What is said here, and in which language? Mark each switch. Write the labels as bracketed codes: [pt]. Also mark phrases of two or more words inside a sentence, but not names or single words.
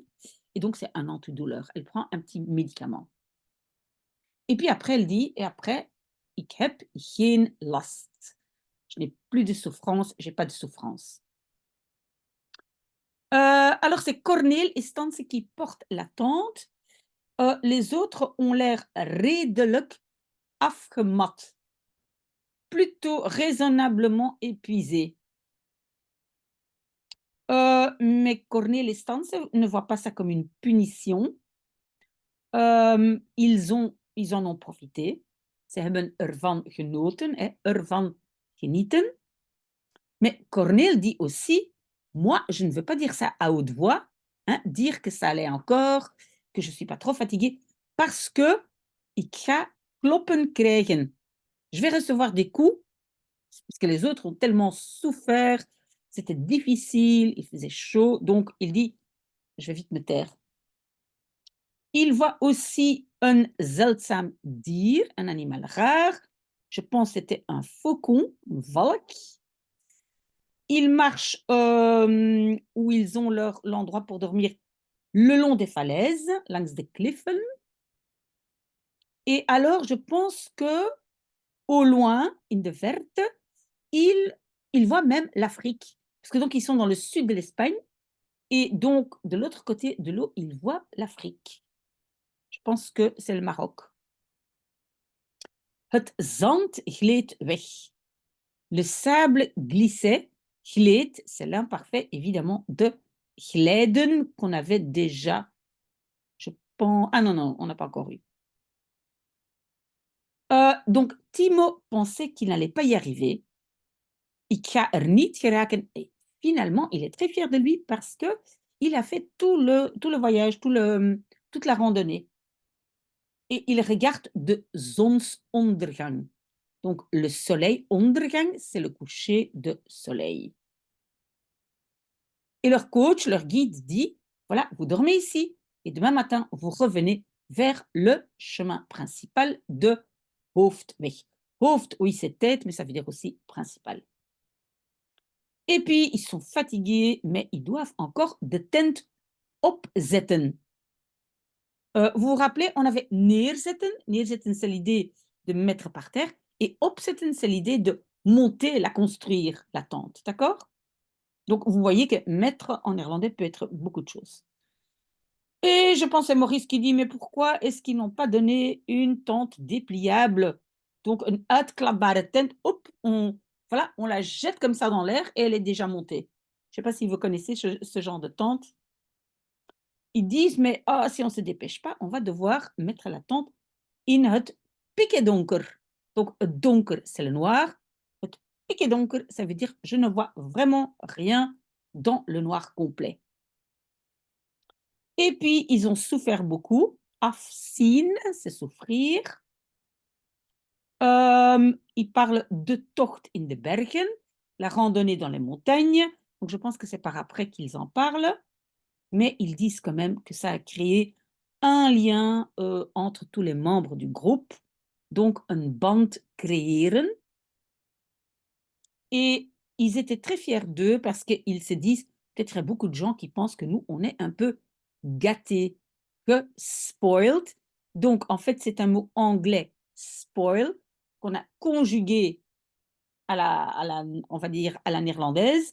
[fr] Et donc, c'est un antidouleur. Elle prend un petit médicament. Et puis après, elle dit, et après, [nl] ik heb geen last. [fr] Je n'ai plus de souffrance, j'ai pas de souffrance. Alors, c'est Corneel et Stance qui portent la tente. Les autres ont l'air [nl] redelijk afgemat, [fr] plutôt raisonnablement épuisés. Mais Corneel et Stance ne voient pas ça comme une punition. Ils en ont profité. [nl] Ze hebben ervan genoten, ervan genieten. [fr] Mais Corneel dit aussi, moi, je ne veux pas dire ça à haute voix, dire que ça allait encore, que je ne suis pas trop fatiguée, parce que [nl] ik ga kloppen krijgen. [fr] Je vais recevoir des coups, parce que les autres ont tellement souffert, c'était difficile, il faisait chaud, donc il dit, je vais vite me taire. Il voit aussi un [nl] zeldzaam dier, [fr] un animal rare. Je pense que c'était un faucon, un valk. Ils marchent où ils ont l'endroit pour dormir le long des falaises, [nl] langs de kliffen. [fr] Et alors, je pense que au loin, [nl] in de verte, [fr] ils voient même l'Afrique. Parce que donc, ils sont dans le sud de l'Espagne. Et donc, de l'autre côté de l'eau, ils voient l'Afrique. Je pense que c'est le Maroc. [nl] Het zand gleed weg. [fr] Le sable glissait. Gleed, c'est l'imparfait, évidemment, de glijden qu'on avait déjà. Je pense... Ah non, on n'a pas encore eu. Donc, Timo pensait qu'il n'allait pas y arriver. [nl] Ik ga er niet geraken. [fr] Et finalement, il est très fier de lui parce qu'il a fait tout le voyage, toute la randonnée. Et il regarde [nl] de zonsondergang. [fr] Donc, le soleil, ondergang, c'est le coucher de soleil. Et leur coach, leur guide dit, voilà, vous dormez ici et demain matin, vous revenez vers le chemin principal de Hoofdweg. Hoofd, oui, c'est tête, mais ça veut dire aussi principal. Et puis, ils sont fatigués, mais ils doivent encore [nl] de tent opzetten. [fr] Vous vous rappelez, on avait neerzetten. Neerzetten, c'est l'idée de mettre par terre. Et opzetten, c'est l'idée de monter, la construire, la tente. D'accord? Donc, vous voyez que mettre en néerlandais peut être beaucoup de choses. Et je pense à Maurice qui dit, mais pourquoi est-ce qu'ils n'ont pas donné une tente dépliable? Donc, une [nl] uitklapbare tent, [fr] hop, voilà, on la jette comme ça dans l'air et elle est déjà montée. Je ne sais pas si vous connaissez ce genre de tente. Ils disent, mais si on ne se dépêche pas, on va devoir mettre la tente [nl] in het pikkedonker. [fr] Donc, donker, c'est le noir. [nl] Het pikkedonker, [fr] ça veut dire je ne vois vraiment rien dans le noir complet. Et puis, ils ont souffert beaucoup. Afzien, c'est souffrir. Ils parlent de [nl] tocht in de bergen, [fr] la randonnée dans les montagnes. Donc je pense que c'est par après qu'ils en parlent, mais ils disent quand même que ça a créé un lien, entre tous les membres du groupe, donc [nl] een band creëren. [fr] Et ils étaient très fiers d'eux parce qu'ils se disent peut-être il y a beaucoup de gens qui pensent que nous, on est un peu gâtés, que spoiled. Donc, en fait, c'est un mot anglais, spoil, qu'on a conjugué on va dire, à la néerlandaise.